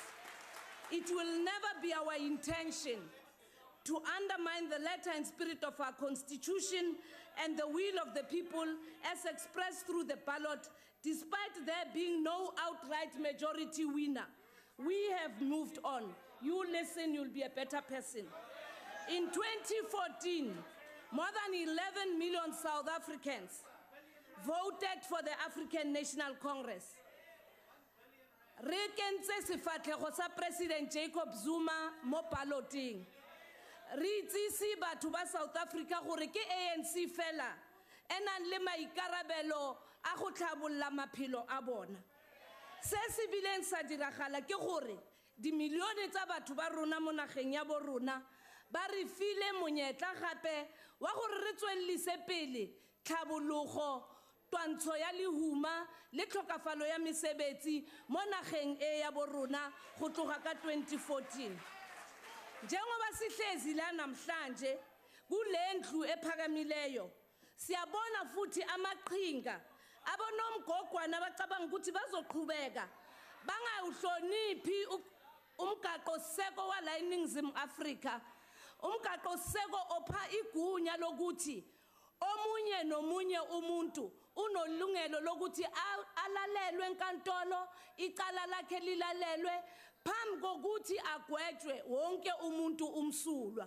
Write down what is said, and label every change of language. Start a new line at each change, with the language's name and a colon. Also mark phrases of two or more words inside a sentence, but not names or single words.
English: It will never be our intention to undermine the letter and spirit of our Constitution and the will of the people as expressed through the ballot, despite there being no outright majority winner. We have moved on. You listen, you'll be a better person. In 2014, more than 11 million South Africans voted for the African National Congress.
Tswana: Re kentse sefatlhego sa President Jacob Zuma mo balloting. Re itsisi batho ba South Africa gore ke ANC fela e nang le maikarabelo a go tlhabolla maphelo a bona. Se se bileng sa diragala ke gore dimilione tsa batho ba rona mo nageng ya bo rona ba re file monyetla gape wa gore re tswellise pele tlhabologo twantsho ya lehuma le tlhokafalo ya mesebetsi mo nageng e ya bo rona go tloga ka 2014.
Zulu: Njengoba sihlezi la namhlanje kulendlu ephakamileyo siyabona futhi amaqhinga abonomgogwana bacabanga ukuthi bazoqhubeka bangawuhloniphi umgaqo seko wala eNingizimu Afrika, umgaqo seko opha igunya lokuthi omunye nomunye umuntu unolungelo lokuthi alalelwe enkantolo, icala lakhe lilalelwe phambi kokuthi agwetshwe wonke umuntu umsulwa.